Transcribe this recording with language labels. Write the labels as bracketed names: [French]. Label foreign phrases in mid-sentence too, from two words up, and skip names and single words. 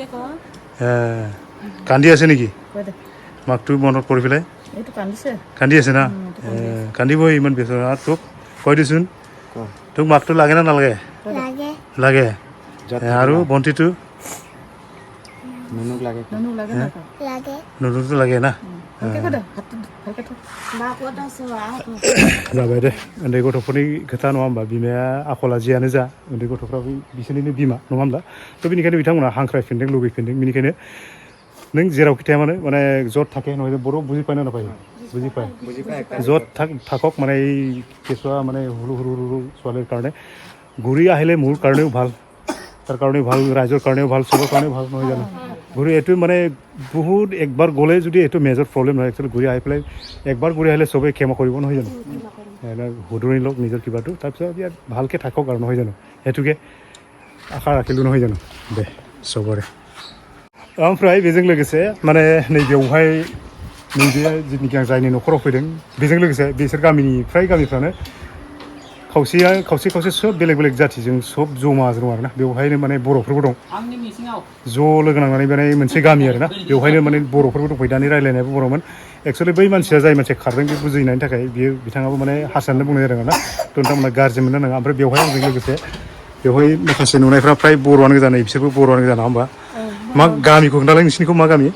[Assamese] কান্দি আছে নেকি মাকটো মনত পৰি পেলাই কান্দি আছে না কান্দিবই ইমান ব্যস্ত তোক কৈ দিচোন তোক মাকটো লাগে না নালাগে লাগে আৰু ভণ্টিটো নুনুটো লাগে না [Bodo] जाबाय दे उन्दै गथ'फोरनि खोथा नङा होमबा बिमाया आखला जियानो जा उन्दै गथ'फ्राबो बिसोरनिनो बिमा नङा होमब्ला थ' बेनिखायनो बिथांमोना हांख्रायफिनदों लुगैफिनदों बेनिखायनो नों जेरावखि थाया मानो [Assamese] মানে য'ত থাকে নহয় বৰ বুজি পায় না নাপায় বুজি পায় য'ত থাকক মানে এই কেঁচুৱা মানে সৰু সৰু ছোৱালীৰ কাৰণে ঘূৰি আহিলে মোৰ কাৰণেও ভাল তাৰ কাৰণেও ভাল ৰাইজৰ কাৰণেও ভাল চবৰ কাৰণেও ভাল নহয় জানো ঘূৰি এইটো মানে বহুত একবাৰ গ'লে যদি এইটো [English] major problem [Assamese] নহয় একচুৱেলি ঘূৰি আহি পেলাই একবাৰ ঘূৰি আহিলে চবেই ক্ষমা কৰিব নহয় জানো শুধৰণি লওক নিজৰ কিবাটো তাৰপিছত ইয়াত ভালকৈ থাকক আৰু নহয় জানো সেইটোকে আশা ৰাখিলোঁ নহয় জানো দে চবৰে [Bodo] ओमफ्राय बेजों लोगोसे माने नैबेयावहाय नैबे जिथुनिखि आं जायनि न'खराव फैदों बेजों लोगोसे बिसोर गामिनि फ्राय गामिफ्रानो खावसे सब बेलेग बेलेग जाथिजों सब जमा दं आरोना बेवहायनो माने बर'फोरबो दं ज' लोगो नांनानै माने मोनसे गामि आरोना बेवहायनो माने बर'फोरबो दंफैयो दानि रायलायनायाबो बर'मोन एक्सुवेलि बै मानसिया जाय मानसिया खारदों बे बुजिनायनि थाखाय बियो बिथाङाबो माने हारसानो बुंनाय जादों आरोना थ' नोंथांमोना गाज्रि मोननो नाङा ओमफ्राय बेवहाय आंजों लोगोसे बेवहाय माखासे नुनायफ्रा फ्राय बर'आनो गोजा नै बिसोरबो बर'आनो गोजा नङा होमबा मा गामिखौ खोन्थालाय नोंसिनिखौ मा गामि